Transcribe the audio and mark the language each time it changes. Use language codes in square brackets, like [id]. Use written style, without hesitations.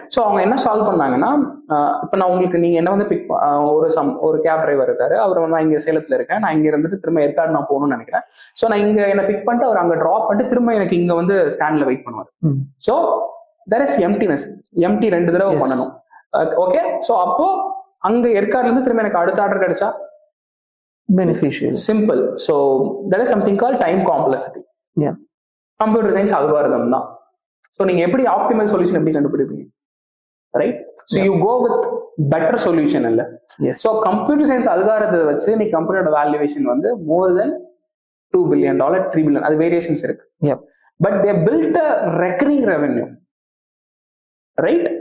[ta] So அவங்க என்ன solve பண்ணாங்கன்னா, இப்போ நான் உங்களுக்கு நீங்க என்ன வந்து ஒரு கேப் டிரைவர் இருக்காரு, அவர் வந்து நான் இங்க சேலத்துல இருக்கேன், நான் இங்க இருந்துட்டு திரும்ப ஏற்காடு நான் போகணும்னு நினைக்கிறேன். ஸோ நான் இங்க என்ன பிக் பண்ணிட்டு அவர் அங்க ட்ராப் பண்ணிட்டு திரும்ப எனக்கு இங்க வந்து ஸ்டாண்ட்ல வெயிட் பண்ணுவார். [en] so there is emptiness, empty 2 [ta] தடவை பண்ணணும். ஓகே, ஸோ அப்போ அங்க ஏற்காடுல இருந்து திரும்ப எனக்கு அடுத்த ஆர்டர் கிடைச்சா [en] beneficial, simple. So there is something called time complexity. [ta] Computer science algorithm தான். ஸோ நீங்க எப்படி ஆப்டிமல் சொல்யூஷன் எப்படி கண்டுபிடிப்பீங்க? Right? [en] so you go with better solution [ta] இல்ல. ஸோ கம்ப்யூட்டர் சயின்ஸ் அல்காரிதத்தை வச்சு நீ கம்பெனியோட வேல்யூவேஷன் வந்து மோர் தென் $2 billion, $3 billion, அது வேரியேஷன்ஸ் இருக்கு. [en] But they build a recurring revenue. Right?